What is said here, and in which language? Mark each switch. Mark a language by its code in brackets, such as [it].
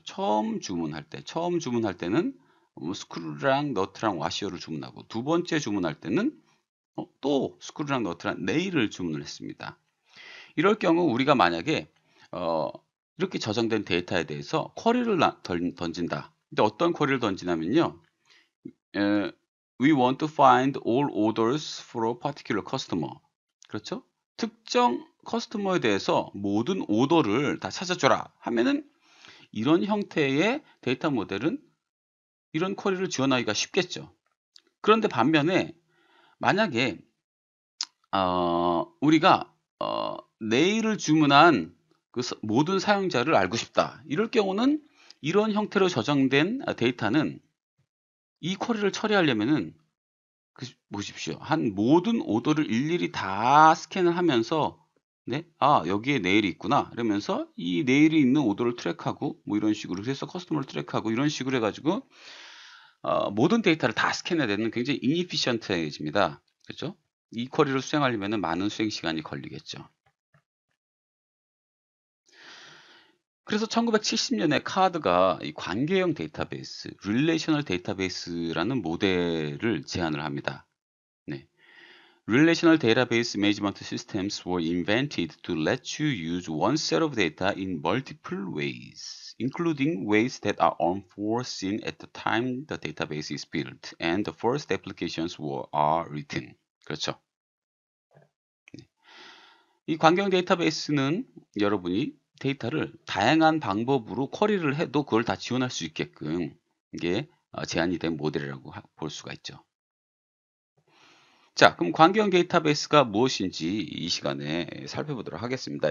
[ko] 처음 주문할 때는 스크루랑 너트랑 와시어를 주문하고 두 번째 주문할 때는 또 스크루랑 너트랑 네일을 주문을 했습니다. 이럴 경우 우리가 만약에 이렇게 저장된 데이터에 대해서 쿼리를 던진다. 근데 어떤 쿼리를 던지냐면요. [en] We want to find all orders for a particular customer. [ko] 그렇죠? 특정 커스터머에 대해서 모든 오더를 다 찾아줘라 하면은 이런 형태의 데이터 모델은 이런 쿼리를 지원하기가 쉽겠죠. 그런데 반면에 만약에 우리가 내일을 주문한 그 모든 사용자를 알고 싶다. 이럴 경우는 이런 형태로 저장된 데이터는 이 쿼리를 처리하려면은 보십시오. 한 모든 오더를 일일이 다 스캔을 하면서 네, 여기에 내일이 있구나. 이러면서 이 내일이 있는 오더를 트랙하고 뭐 이런 식으로 해서 커스터머를 트랙하고 이런 식으로 해가지고 모든 데이터를 다 스캔해야 되는 굉장히 인이피션트해집니다. 그렇죠? 이 쿼리를 수행하려면 많은 수행 시간이 걸리겠죠. 그래서 1970년에 카드가 이 관계형 데이터베이스, 릴레이셔널 데이터베이스라는 모델을 제안을 합니다. 네. [en] Relational database management systems were invented to let you use one set of data in multiple ways, including ways that are unforeseen at the time the database is built and the first applications are written. [ko] 그렇죠. 이 관계형 데이터베이스는 여러분이 데이터를 다양한 방법으로 쿼리를 해도 그걸 다 지원할 수 있게끔 이게 제안이 된 모델이라고 볼 수가 있죠. 자, 그럼 관계형 데이터베이스가 무엇인지 이 시간에 살펴보도록 하겠습니다.